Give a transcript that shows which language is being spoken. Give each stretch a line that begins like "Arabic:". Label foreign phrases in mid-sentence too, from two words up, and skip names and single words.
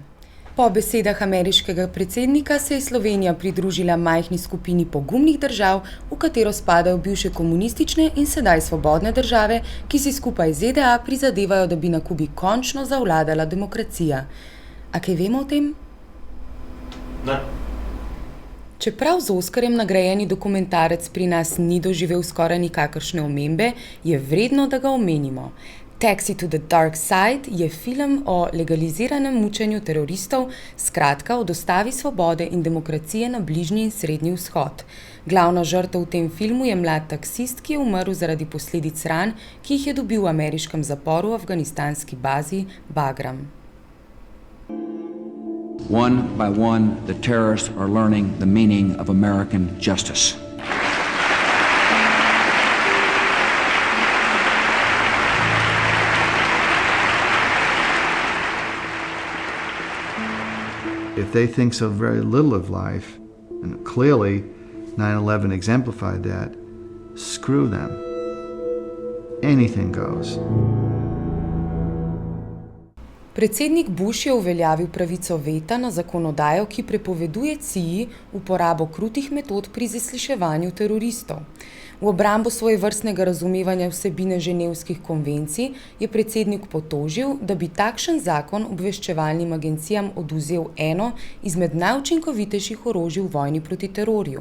Slovenian: Po besedah ameriškega predsednika se je Slovenija pridružila majhni skupini pogumnih držav, v katero spadajo bivše komunistične in sedaj svobodne države, ki si skupaj z ZDA prizadevajo, da bi na Kubi končno zavladala demokracija. A kaj vemo o tem? Ne. Čeprav z Oskarjem nagrajeni dokumentarec pri nas ni doživel skoraj nikakršne omembe, je vredno, da ga omenimo. Taxi to the Dark Side je film o legaliziranem mučenju teroristov, skratka o dostavi svobode in demokracije na Bližnji in Srednji vzhod. Glavna žrtev v tem filmu je mlad taksist, ki je umrl zaradi posledic ran, ki jih je dobil v ameriškem zaporu v afganistanski bazi Bagram.
English: One by one, the terrorists are learning the meaning of American justice. If they think so very little of life, and clearly 9/11 exemplified that, screw them. Anything goes.
Slovenian: Predsednik Bush je uveljavil pravico veta na zakonodajo, ki prepoveduje CIA uporabo krutih metod pri zasliševanju teroristov. V obrambo svojevrstnega razumevanja vsebine ženevskih konvencij je predsednik potožil, da bi takšen zakon obveščevalnim agencijam odvzel eno izmed najučinkovitejših orožij v vojni proti terorju.